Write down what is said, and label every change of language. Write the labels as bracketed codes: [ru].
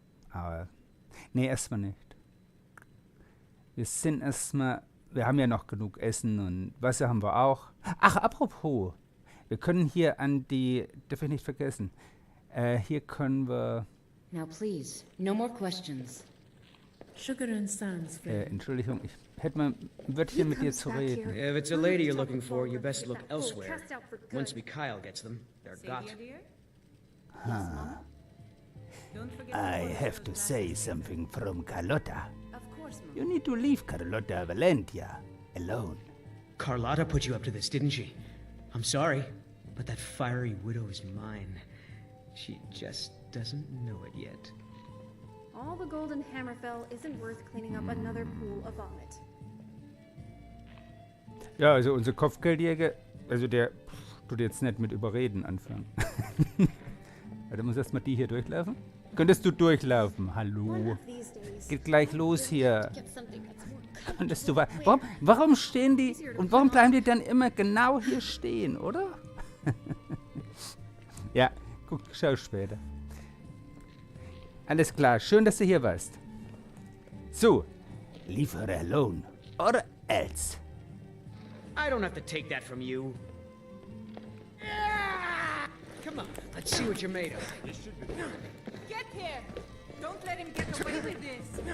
[de] Aber, nee, erstmal nicht. Wir sind erstmal, wir haben ja noch genug Essen und Wasser haben wir auch. Ach, apropos, wir können hier an die, darf ich nicht vergessen, hier können wir, [en] Now please, no more questions. Sugar and sons, friend. [de] Entschuldigung, ich hätte mal ein Wörtchen mit dir zu reden. [en] If it's a lady you're looking for, you best look elsewhere. Once Mikhail gets them, they're got. I have to say something from Carlotta. Of course, Mom. You need to leave Carlotta Valentia alone. Carlotta put you up to this, didn't she? I'm sorry, but that fiery widow is mine. She just doesn't know it yet. All the gold in Hammerfell isn't worth cleaning up another pool of vomit. [de] Ja, also unser Kopfgeldjäger, also der tut jetzt nicht mit Überreden anfangen. Da muss erstmal die hier durchlaufen. Könntest du durchlaufen? Hallo. Geht gleich los hier. Könntest du warum stehen die und warum bleiben die dann immer genau hier stehen, oder? Ja, guck, schau später. Alles klar, schön, dass du hier warst. [en] So, leave her alone or else. I don't have to take that from you. Come on, let's see what you're made of. Get here! Don't let him get away with this.